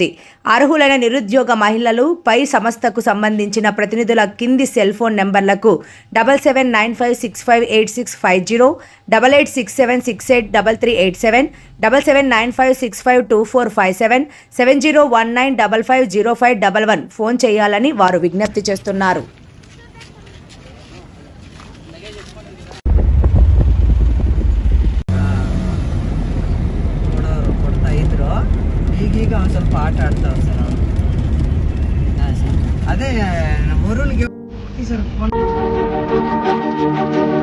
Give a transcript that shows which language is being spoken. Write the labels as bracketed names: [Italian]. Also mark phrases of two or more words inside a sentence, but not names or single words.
[Telugu] అర్హులైన నిరుద్యోగ మహిళలు పై సంస్థకు సంబంధించిన ప్రతినిధుల కింది సెల్ ఫోన్ నెంబర్లకు 7795658650, 8867683387, 7795652457, 7019550511 ఫోన్ చేయాలని వారు విజ్ఞప్తి చేస్తున్నారు. [Kannada] ಈಗ ಒಂದು ಸ್ವಲ್ಪ ಆಟ ಆಡ್ತಾವೆ ಸರ್. ಅದೇ ಮೂರೂರಿಗೆ ಸರ್